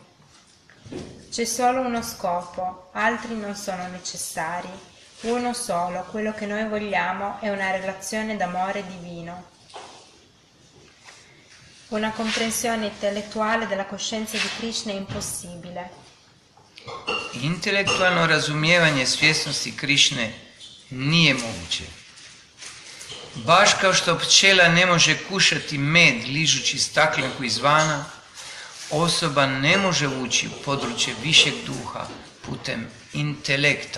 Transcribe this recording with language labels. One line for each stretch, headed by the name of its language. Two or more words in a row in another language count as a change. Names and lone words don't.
Italian: C'è solo uno scopo, altri non sono necessari. Uno solo, quello che noi vogliamo è una relazione d'amore divino. Una comprensione intellettuale della coscienza di Krishna è impossibile.
Croatian: Intelektualno razumijevanje svjesnosti Krišne nije moguće. Baš kao što pčela ne može kušati med ližući staklenku izvana, osoba ne može ući u područje višeg duha putem intelekta.